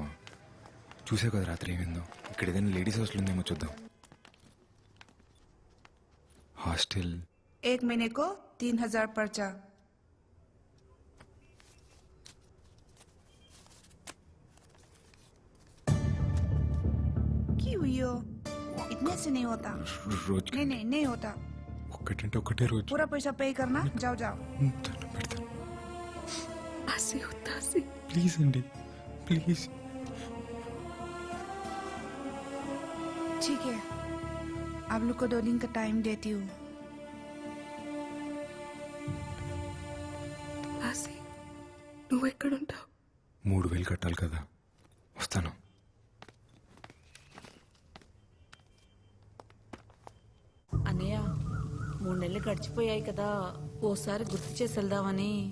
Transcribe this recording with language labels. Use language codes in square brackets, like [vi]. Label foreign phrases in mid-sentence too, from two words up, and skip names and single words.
[te] చూసే కదా రాత్రి ఏమైందో. ఇక్కడ ఏదైనా [en] ladies hostel [te] ఉందేమో చూద్దాం. హాస్టల్ [hi] 1 महीने को 3000 पर्चा. क्यों यो? इतने से नहीं होता. रोज नहीं होता. [te] ఒక్కటంటే ఒకటే రోజు. [hi] पूरा पैसा पे करना. जाओ. [te] ఆసి ఉత్తాసి. ప్లీజ్ అండి, ప్లీజ్. [hi] ठीक है, आप लोग को 2 दिन का टाइम देती हूँ. [te] ఆసి, నువ్వు ఎక్కడుంటావు? 3000 కట్టాలి కదా, వస్తాను. అన్నయ్య, 3 నెలలు గడిచిపోయాయి కదా, ఓసారి గుర్తు చేసి వెళ్దామని.